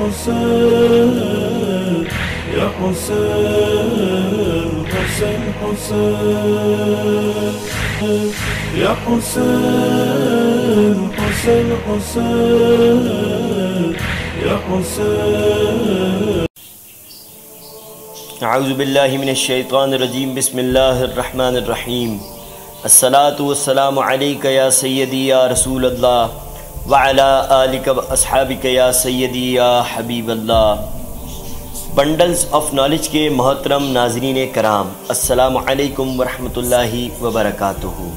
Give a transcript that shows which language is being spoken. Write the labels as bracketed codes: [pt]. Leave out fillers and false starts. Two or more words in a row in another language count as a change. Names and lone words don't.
[ar] حسين يا حسين حسين حسين يا حسين حسين حسين يا حسين. اعوذ باللہ من الشیطان الرجیم. بسم اللہ الرحمن الرحیم. الصلاۃ والسلام علیک یا سیدی یا رسول اللہ وعلی آلک و اصحابک یا سیدی یا حبیب اللہ. [ur] بنڈلز آف نالج کے محترم ناظرین کرام، [ar] السلام علیکم ورحمۃ اللہ وبرکاتہ.